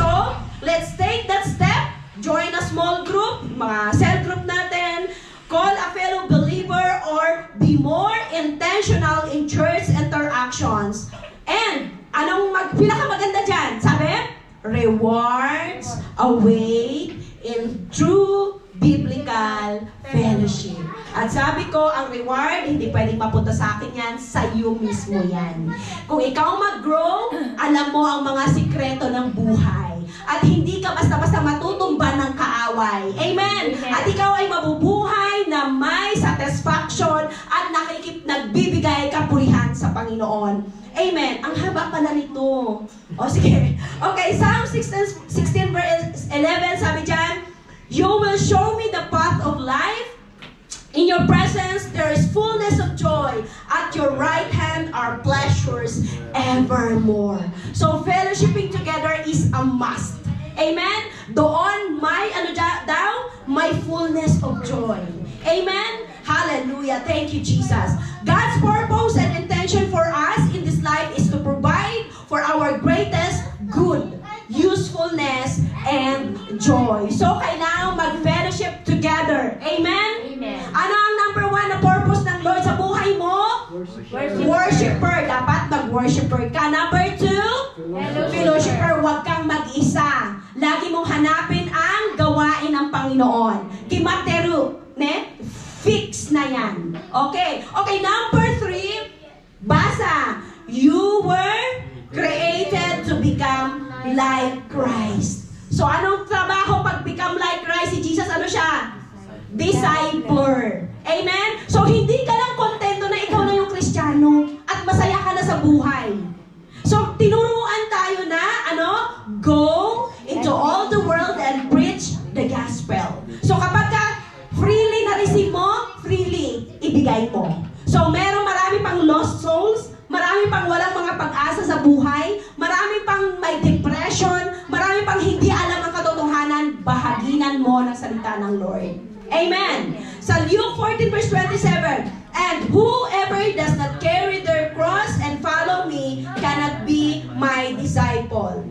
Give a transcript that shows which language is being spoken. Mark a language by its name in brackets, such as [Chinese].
[English] So, let's take that step. Join a small group, [Filipino] mga cell group natin, [English] call a fellow believer, or be more intentional in church interactions. And, [Filipino] anong pinakamaganda dyan? Sabi? [English] Rewards await in true biblical fellowship. [Filipino] At sabi ko, ang reward, hindi pwedeng mapunta sa akin yan, sa iyo mismo yan. Kung ikaw mag-grow, alam mo ang mga sikreto ng buhay. At hindi ka basta-basta matutumba ng kaaway. Amen? At ikaw ay mabubuhay na may satisfaction at nagbibigay kapurihan sa Panginoon. Amen. Ang haba pala nito. O sige. [English] Okay, Psalm 16 verse 11, [Filipino] sabi dyan, [English] you will show me the path of life. In your presence, there is fullness of joy. At your right hand are pleasures evermore. So, fellowshipping together is a must. Amen? [Filipino] Doon, may [English] fullness of joy. Amen? Hallelujah. Thank you, Jesus. God's purpose and intention for us in this life is to provide for our greatest good, usefulness, and joy. [Filipino] So, kailangan mag-fellowship together. Amen? Amen. Ano ang number one na purpose ng Lord sa buhay mo? Worshipper. Dapat mag-worshipper ka. [English] Number two, fellowshipper. [Filipino] Huwag kang mag-isa. Lagi mong hanapin ang gawain ng Panginoon. Kimateru. Ne? Fix na yan. Okay. Okay, number three, basa. [English] You were created to become like Christ. [Filipino] So, anong trabaho pag [English] become like Christ? [Filipino] Si Jesus, ano siya? Discipler. Amen? So, hindi ka lang kontento na ikaw na yung Kristiyano at masaya ka na sa buhay. [English] So, [Filipino] tinuruan tayo na, [English] go into all the world and preach the gospel. [Filipino] So, kapag ka freely na-receive mo, freely ibigay mo. So, marami pang lost souls, marami pang walang mga pag-asa sa buhay, marami pang may depression, marami pang hindi alam ang katotohanan, bahaginan mo ng salita ng Lord. Amen. [English] Sa Luke 14 verse 27, and whoever does not carry their cross and follow me cannot be my disciple.